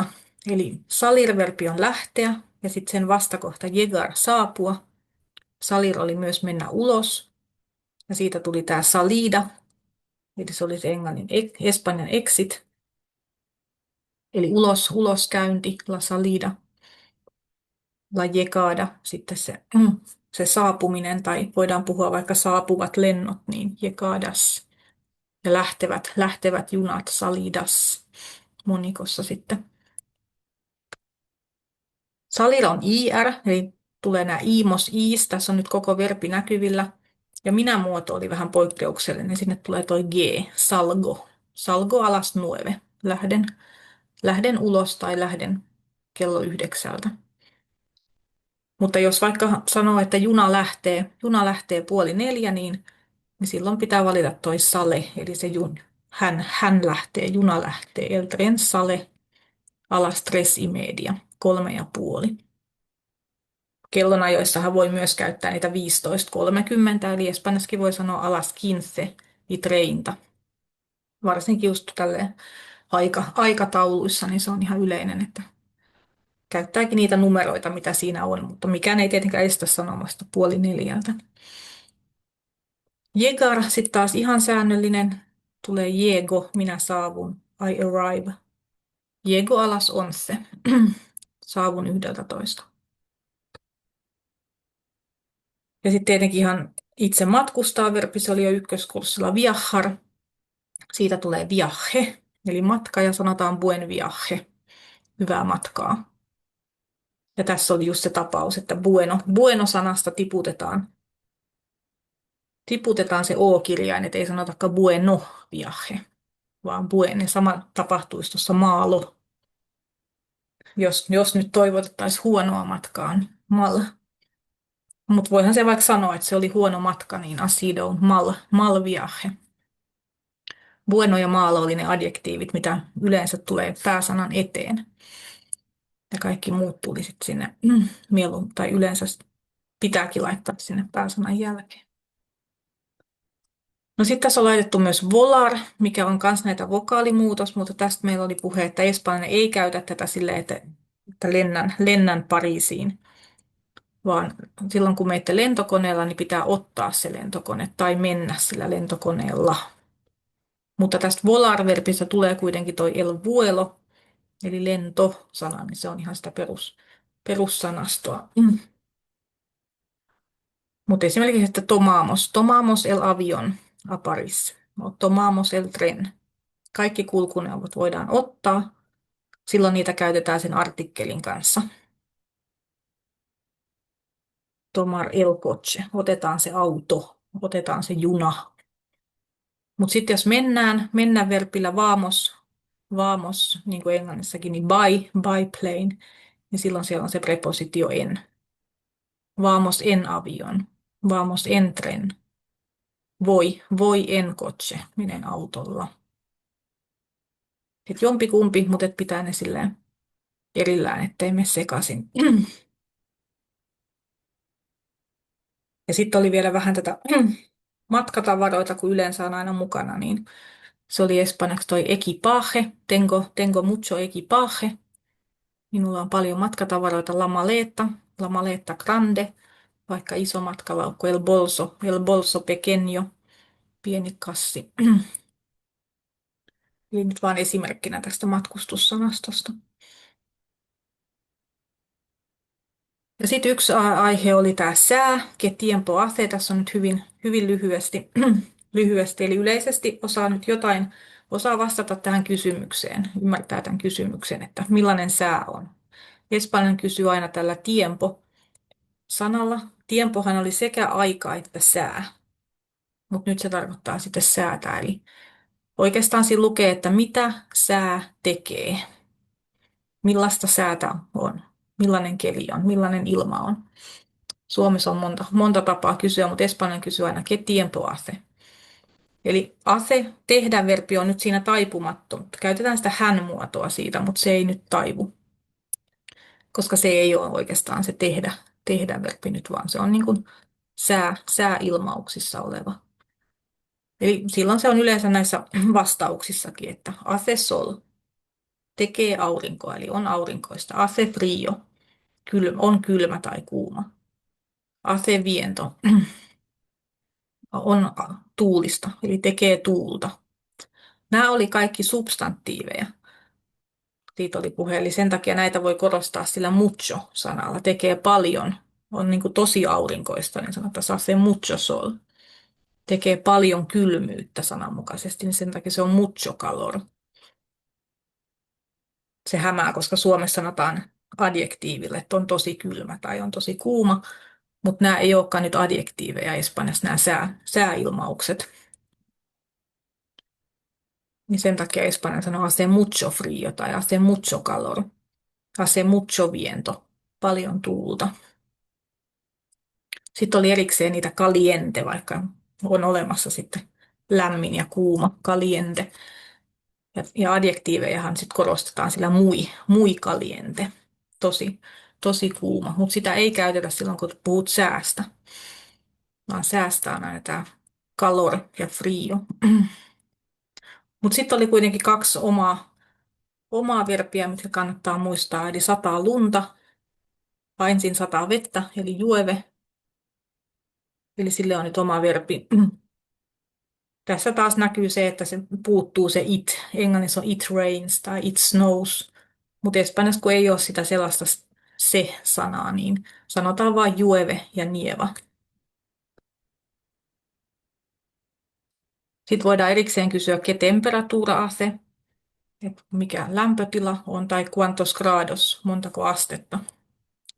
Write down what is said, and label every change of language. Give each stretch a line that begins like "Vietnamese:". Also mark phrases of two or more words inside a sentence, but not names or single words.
Finnish: Eli salir-verbi on lähteä ja sitten sen vastakohta llegar saapua. Salir oli myös mennä ulos ja siitä tuli tämä salida, eli se oli se espanjan exit, eli uloskäynti,
Spanish: la salida, la llegada,
Finnish: sitten se saapuminen, tai voidaan puhua vaikka saapuvat lennot, niin llegadas, ja lähtevät junat, salidas, monikossa sitten. Salilla on IR, eli tulee nämä iimos, iis, tässä on nyt koko verbi näkyvillä. Ja minä-muoto oli vähän poikkeuksellinen, sinne tulee toi G, salgo.
Spanish: Salgo alas 9.
Finnish: Lähden ulos tai lähden kello 9. Mutta jos vaikka sanoo, että juna lähtee 3:30, niin silloin pitää valita toi sale, eli se hän lähtee, juna lähtee.
Spanish: El tren sale a las 3:30, 3:30.
Finnish: Kellonajoissahan voi myös käyttää niitä 15:30, eli espanjassakin voi sanoa
Spanish: a las 15:30.
Finnish: Varsinkin just tälle aikatauluissa, niin se on ihan yleinen, että käyttääkin niitä numeroita, mitä siinä on, mutta mikään ei tietenkään estä sanomasta 3:30. Llegar sitten taas ihan säännöllinen, tulee llego, minä saavun,
English: I arrive.
Spanish: Llego a las 11,
Finnish: saavun 11. Ja sitten tietenkin ihan itse matkustaa, verbi se oli jo ykköskurssilla viajar. Siitä tulee viaje, eli matka, ja sanotaan
Spanish: buen viaje,
Finnish: hyvää matkaa. Ja tässä oli just se tapaus, että bueno-sanasta tiputetaan se O-kirjain, että ei sanotakaan
Spanish: bueno viaje,
Finnish: vaan buen. Sama tapahtuisi tuossa maalo, jos nyt toivotettaisiin huonoa matkaa, niin mal. Mutta voihan se vaikka sanoa, että se oli huono matka, niin
Spanish: ha sido un mal viaje.
Finnish: Bueno ja maalo oli ne adjektiivit, mitä yleensä tulee pääsanan eteen. Ja kaikki muut tuli sitten sinne mieluun, tai yleensä pitääkin laittaa sinne pääsanan jälkeen. No sitten tässä on laitettu myös volar, mikä on myös näitä vokaalimuutos, mutta tästä meillä oli puhe, että espanjainen ei käytä tätä silleen, että lennän Pariisiin, vaan silloin kun menette lentokoneella, niin pitää ottaa se lentokone tai mennä sillä lentokoneella. Mutta tästä volar-verbistä tulee kuitenkin toi
Spanish: el vuelo,
Finnish: eli lento-sana, niin se on ihan sitä perussanastoa. Mutta esimerkiksi, että
Spanish: tomamos el avion a Paris, tomamos el tren.
Finnish: Kaikki kulkuneuvot voidaan ottaa, silloin niitä käytetään sen artikkelin kanssa.
Spanish: Tomar el coche,
Finnish: otetaan se auto, otetaan se juna. Mutta sitten jos mennään verbillä vamos, niin kuin englannissakin, niin
English: by plane,
Finnish: niin silloin siellä on se prepositio en.
Spanish: Vamos en avion, vamos en tren, voi en coche,
Finnish: menen autolla. Sitten jompikumpi, mutta et pitää ne silleen erillään, ettei mene sekaisin. Ja sitten oli vielä vähän tätä matkatavaroita, kun yleensä on aina mukana, niin se oli espanjaksi toi equipaje,
Spanish: tengo mucho equipaje.
Finnish: Minulla on paljon matkatavaroita,
Spanish: la maleta grande,
Finnish: vaikka iso matkalaukku,
Spanish: el bolso pequeño,
Finnish: pieni kassi. Eli nyt vain esimerkkinä tästä matkustussanastosta. Ja sitten yksi aihe oli tämä sää,
Spanish: que tiempo hace.
Finnish: Tässä on nyt hyvin lyhyesti, eli yleisesti osaa vastata tähän kysymykseen, ymmärtää tämän kysymyksen, että millainen sää on. Espanjan kysyy aina tällä tiempo-sanalla. Tiempohan oli sekä aika että sää, mutta nyt se tarkoittaa sitten säätä, eli oikeastaan siinä lukee, että mitä sää tekee, millaista säätä on, millainen keli on, millainen ilma on. Suomessa on monta tapaa kysyä, mutta espanjan kysyy aina
Spanish: que tiempo hace.
Finnish: Eli hace, tehdä verbi on nyt siinä taipumattu. Käytetään sitä hän-muotoa siitä, mutta se ei nyt taivu, koska se ei ole oikeastaan se tehdä verbi nyt, vaan se on niin kuin sääilmauksissa oleva. Eli silloin se on yleensä näissä vastauksissakin, että
Spanish: hace sol,
Finnish: tekee aurinkoa, eli on aurinkoista.
Spanish: Hace frío,
Finnish: on kylmä tai kuuma.
Spanish: Hace viento,
Finnish: on tuulista, eli tekee tuulta. Nämä oli kaikki substantiiveja. Siitä oli puhe, eli sen takia näitä voi korostaa sillä mucho-sanalla. Tekee paljon, on niin kuin tosi aurinkoista, niin sanotaan
Spanish: hace mucho sol.
Finnish: Tekee paljon kylmyyttä sananmukaisesti, niin sen takia se on
Spanish: mucho calor.
Finnish: Se hämää, koska Suomessa sanotaan adjektiiville, että on tosi kylmä tai on tosi kuuma, mutta nämä ei olekaan nyt adjektiiveja Espanjassa, nämä sääilmaukset. Niin sen takia Espanja sanoo
Spanish: hace mucho frío
Finnish: tai
Spanish: hace mucho calor, hace mucho viento,
Finnish: paljon tuulta. Sitten oli erikseen niitä caliente, vaikka on olemassa sitten lämmin ja kuuma, caliente. Ja adjektiivejahan sitten korostetaan sillä
Spanish: muy caliente,
Finnish: tosi kuuma, mutta sitä ei käytetä silloin, kun puhut säästä, vaan säästä on aina tämä calor ja frio. Mutta sitten oli kuitenkin kaksi omaa verbiä, mitkä kannattaa muistaa, eli sataa lunta, ensin sataa vettä, eli llueve, eli sille on nyt oma verbi. Tässä taas näkyy se, että se puuttuu se it. Englannissa on
English: it rains tai it snows,
Finnish: mutta espanjassa kun ei ole sitä sellaista se-sanaa, niin sanotaan vain llueve ja nieva. Sitten voidaan erikseen kysyä,
Spanish: que temperatura hace,
Finnish: että mikä lämpötila on, tai
Spanish: cuantos grados,
Finnish: montako astetta.